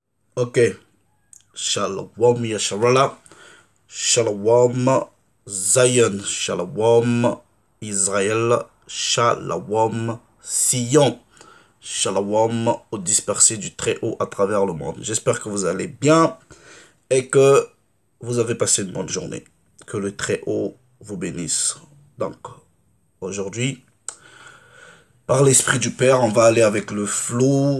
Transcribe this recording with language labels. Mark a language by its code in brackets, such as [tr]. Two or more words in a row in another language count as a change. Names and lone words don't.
[fr] Ok, [he] שלום ישראל, שלום ציון, שלום ישראל, שלום ציון, [fr] Shalom aux dispersés du Très-Haut à travers le monde. J'espère que vous allez bien et que vous avez passé une bonne journée. Que le Très-Haut vous bénisse. Donc, aujourd'hui, par l'Esprit du Père, on va aller avec le flow.